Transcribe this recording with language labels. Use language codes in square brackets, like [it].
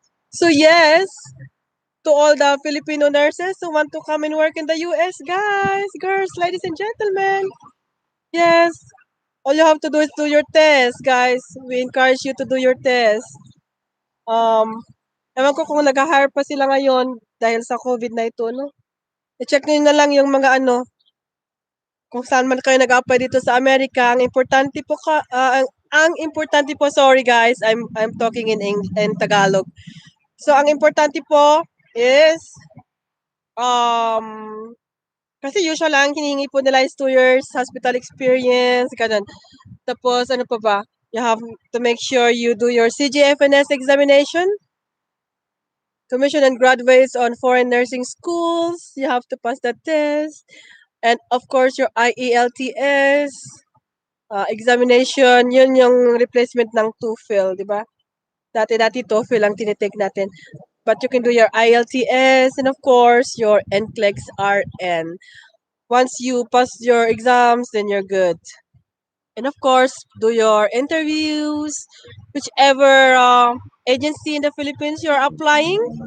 [en] So yes, to all the Filipino nurses who want to come and work in the US, guys, girls, ladies and gentlemen. Yes, all you have to do is do your test, guys. We encourage you to do your test. [tl] Um, ewan ko kung nag-hire pa sila ngayon dahil sa COVID na ito, no? I-check niyo na lang yung mga ano, kung saan man kayo nag-apply dito sa Amerika. Ang importante po ang importante po, [en] sorry guys, I'm talking in Tagalog. [tl] So ang importante po is um kasi usual lang hinihingi po nila is 2 years hospital experience, ganun. Tapos ano pa ba? [en] You have to make sure you do your CGFNS examination. Commission and graduates on foreign nursing schools. You have to pass that test. And of course, your IELTS examination. [tl] Yun yung replacement ng TOEFL, di ba? Dati TOEFL ang tinitake natin. [en] But you can do your IELTS and of course, your NCLEX RN. Once you pass your exams, then you're good. And of course, do your interviews, whichever agency in the Philippines you're applying.